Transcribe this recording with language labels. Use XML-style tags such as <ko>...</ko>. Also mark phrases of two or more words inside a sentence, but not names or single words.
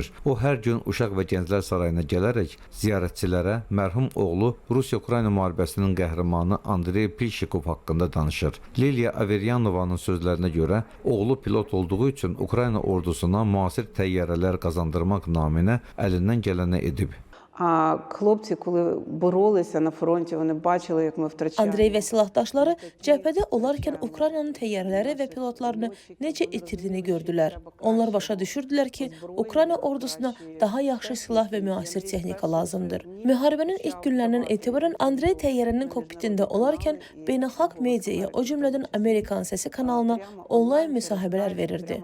<az>O hər gün Uşaq və Gənclər Sarayına gələrək ziyarətçilərə mərhum oğlu Rusiya-Ukrayna müharibəsinin qəhrəmanı Andrey Pilşikov haqqında danışır. Liliya Averyanovanın sözlərinə görə oğlu pilot olduğu üçün Ukrayna ordusuna müasir təyyarələr qazandırmaq naminə əlindən gələni edib.</az> <uk>Хлопці, коли боролися на фронті, вони бачили, як ми втрачаємо.</uk> <az>Andrey və silahdaşları cəbhədə olarkən Ukraynanın təyyarələri və pilotlarını necə itirdiyini gördülər. Onlar başa düşürdülər ki, Ukrayna ordusuna daha yaxşı silah və müasir texnika lazımdır. Müharibənin ilk günlərindən etibarən Andrey təyyarənin kokpitində olarkən beynəlxalq mediaya, o cümlədən Amerikan Səsi kanalına onlayn müsahibələr verirdi.</az>